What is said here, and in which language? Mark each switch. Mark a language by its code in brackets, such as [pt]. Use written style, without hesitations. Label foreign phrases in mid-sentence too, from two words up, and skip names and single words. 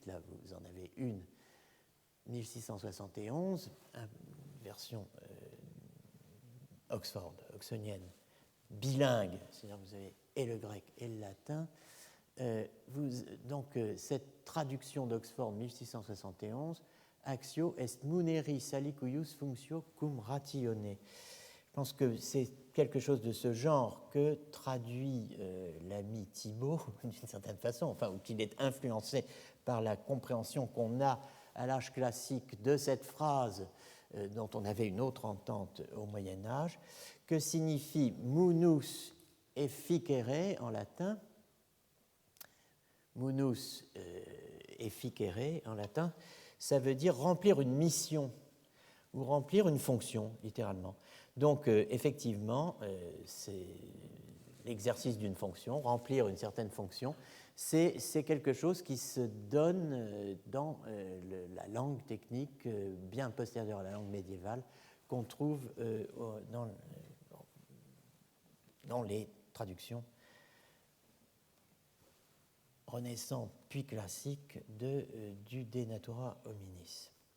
[fr] Là, vous en avez une, 1671, version oxonienne, bilingue, c'est-à-dire vous avez et le grec et le latin. Donc, cette traduction d'Oxford 1671, [la] Actio est muneri salicuius functio cum ratione. [fr] Je pense que c'est quelque chose de ce genre que traduit l'ami Thibaut, d'une certaine façon, enfin, ou qu'il est influencé par la compréhension qu'on a à l'âge classique de cette phrase dont on avait une autre entente au Moyen-Âge, que signifie [la] munus efficere [fr] en latin. [la] Munus efficere [fr] en latin, ça veut dire remplir une mission ou remplir une fonction, littéralement. Donc, effectivement, c'est l'exercice d'une fonction, remplir une certaine fonction, c'est quelque chose qui se donne dans la langue technique bien postérieure à la langue médiévale qu'on trouve dans les traductions renaissantes puis classiques du De Natura Hominis.